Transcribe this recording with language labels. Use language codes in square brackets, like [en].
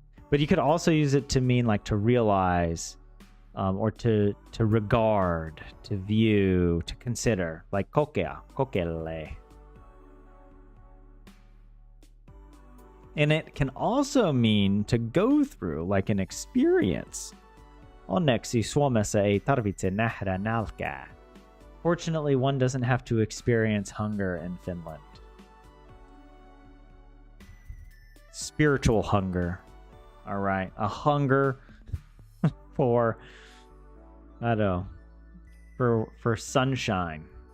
[en] But you could also use it to mean like to realize, or to regard, to view, to consider, like kokea, kokelle. And it can also mean to go through, like an experience. [fi] Onneksi Suomessa ei tarvitse nähdä nälkää. [en] Fortunately, one doesn't have to experience hunger in Finland. Spiritual hunger. All right. A hunger for, I don't know, for sunshine.